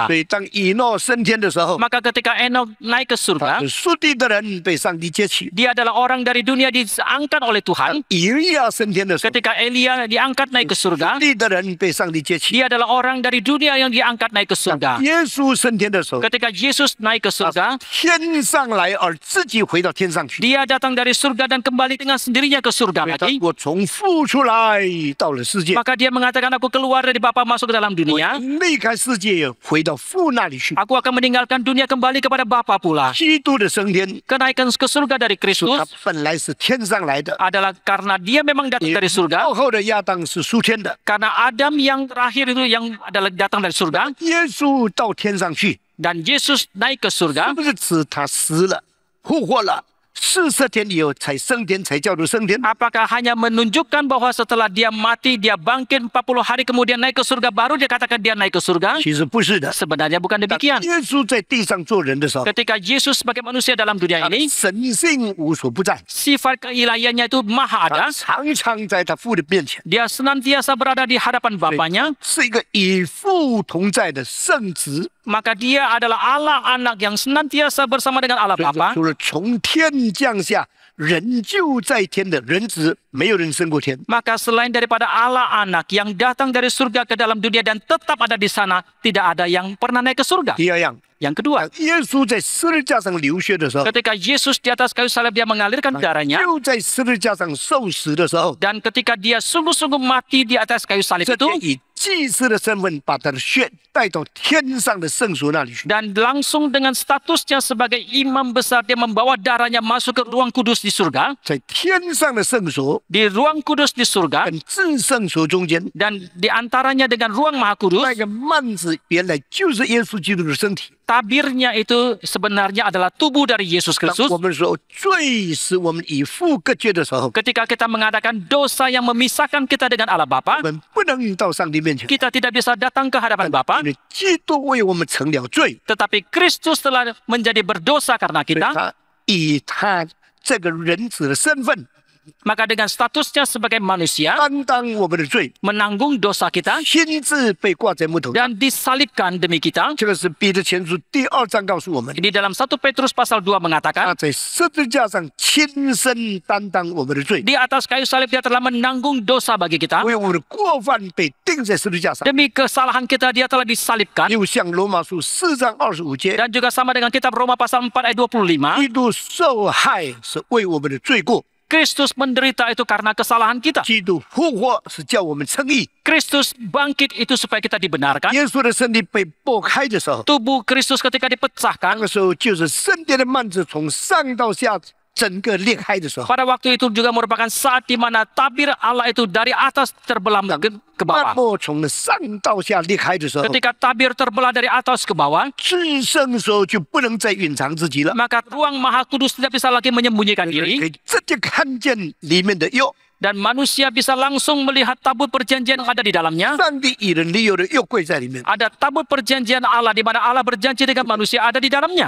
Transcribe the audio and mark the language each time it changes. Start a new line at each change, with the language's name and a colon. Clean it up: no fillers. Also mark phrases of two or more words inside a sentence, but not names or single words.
Chinese: 所以当以诺升天的时候，
Indonesian: Maka ketika Enoch naik ke surga,
Chinese: 属地的人被上帝接起；
Indonesian: dia adalah orang dari dunia diangkat oleh Tuhan.
Chinese: 以利亚升天的时候，
Indonesian: Ketika Elia diangkat naik ke
Chinese: 属
Indonesian: surga,
Chinese: 地的人被上帝接起；
Indonesian: dia adalah orang dari dunia yang diangkat naik ke surga.
Chinese: 耶稣升天的时候，
Indonesian: Ketika Yesus naik ke surga,
Chinese: 天上来而自己回到天上去。
Indonesian: dia datang dari surga dan kembali dengan sendirinya ke surga
Chinese: 所以他
Indonesian: lagi.
Chinese: 我从父出来到了世界，
Indonesian: Maka dia mengatakan, aku keluar dari Bapa masuk ke dalam
Chinese: 我
Indonesian: dunia.
Chinese: 离开世界回到父那里去。
Indonesian: Aku akan meninggalkan dunia kembali kepada Bapa pula.
Chinese: 基督的升天，
Indonesian: Kenaikan ke surga dari
Chinese: 他
Indonesian: Kristus
Chinese: 本来是天上来的，
Indonesian: adalah karena dia memang datang dari surga.
Chinese: 到后的亚当是属天的。
Indonesian: Karena Adam yang terakhir itu yang adalah datang dari surga.
Chinese: 耶稣到天上去，
Indonesian: Dan Yesus naik ke
Chinese: 是
Indonesian: surga.
Chinese: 不是指他死了、复活了， 40天以后才升天，才叫做升天。
Indonesian: Apakah hanya menunjukkan bahwa setelah dia mati, dia bangkit 40 hari kemudian naik ke surga, baru dia katakan dia naik ke surga?
Chinese: 其实不是的。
Indonesian: Sebenarnya bukan demikian.
Chinese: 耶稣在地上做人的时候，
Indonesian: Ketika Yesus sebagai manusia dalam dunia
Chinese: 他的
Indonesian: ini,
Chinese: 神性无所不在，
Indonesian: sifat keilahiannya itu maha
Chinese: 他
Indonesian: ada.
Chinese: 常常在他父的面前，
Indonesian: Dia senantiasa berada di hadapan Bapaknya.
Chinese: 是一个与父同在的圣子。
Indonesian: Maka dia adalah Allah anak yang senantiasa bersama dengan Allah
Chinese: 所以说
Indonesian: Bapa.
Chinese: 除了从天降下，人就在天的人子，没有人升过天。
Indonesian: Maka selain daripada Allah anak yang datang dari surga ke dalam dunia dan tetap ada di sana, tidak ada yang pernah naik ke surga.
Chinese: 第二样，
Indonesian: Yang kedua,
Chinese: 当耶稣在十字架上流血的时候，
Indonesian: ketika Yesus di atas kayu salib dia mengalirkan darahnya,
Chinese: 就在十字架上受死的时候，
Indonesian: dan ketika dia sungguh-sungguh mati di atas kayu salib
Chinese: 这
Indonesian: itu,
Chinese: 天以祭司的身份把他的血带到天上的圣所那里去。
Indonesian: dan langsung dengan statusnya sebagai imam besar, dia membawa darahnya masuk ke ruang kudus di surga.
Chinese: 在天上的圣所
Indonesian: Di ruang kudus di surga,
Chinese: 跟至圣所中间，
Indonesian: dan di antaranya dengan ruang maha kudus,
Chinese: 那个幔子原来就是耶稣基督的身体。
Indonesian: tabirnya itu sebenarnya adalah tubuh dari Yesus
Chinese: 当
Indonesian: Kristus.
Chinese: 我们说罪使我们与父隔绝的时候，
Indonesian: Ketika kita mengadakan dosa yang memisahkan kita dengan Allah
Chinese: 我
Indonesian: Bapa,
Chinese: 们不能到上帝面前，
Indonesian: kita tidak bisa datang ke hadapan Bapa,
Chinese: 因为基督为我们成了罪，
Indonesian: tetapi Kristus telah menjadi berdosa karena
Chinese: 所以
Indonesian: kita.
Chinese: 他以他这个人子的身份
Indonesian: Maka dengan statusnya sebagai manusia,
Chinese: 担当我们的罪，
Indonesian: menanggung dosa kita
Chinese: 亲自被挂在木头上。
Indonesian: dan disalibkan demi kita.
Chinese: 这个是彼得前书第2章告诉我们，
Indonesian: Ini dalam 1 Petrus pasal 2 mengatakan,
Chinese: 他在十字架上亲身担当我们的罪，
Indonesian: di atas kayu salib dia telah menanggung dosa bagi kita.
Chinese: 为我们的过犯被钉在十字架上。
Indonesian: Demi kesalahan kita dia telah disalibkan.
Chinese: 又像罗马书4章25节，
Indonesian: Dan juga sama dengan kitab Roma pasal 4 ayat 25,
Chinese: 基督受害是为我们的罪过，
Indonesian: Kristus menderita itu karena kesalahan kita.
Chinese: 基督复活是叫我们称义。
Indonesian: Kristus bangkit itu supaya kita dibenarkan.
Chinese: 耶稣的身体被剥开的时候，
Indonesian: Tubuh Kristus ketika
Chinese: 那
Indonesian: dipecahkan,
Chinese: 个时候就是圣殿的幔子从上到下整个裂开的时候，
Indonesian: pada waktu itu juga merupakan saat di mana tabir Allah itu dari atas terbelah ke
Chinese: 幔
Indonesian: bawah.
Chinese: 幕从上到下裂开的时候，
Indonesian: Ketika tabir terbelah dari atas ke bawah,
Chinese: 至圣的时候就不能再隐藏自己了，
Indonesian: maka ruang maha kudus tidak bisa lagi menyembunyikan
Chinese: 可
Indonesian: diri.
Chinese: 以直接看见里面的约。
Indonesian: Dan manusia bisa langsung melihat tabut perjanjian yang ada di dalamnya.
Chinese: 上帝与人立约的约柜在里面，
Indonesian: Ada tabut perjanjian Allah di mana Allah berjanji dengan manusia ada di dalamnya.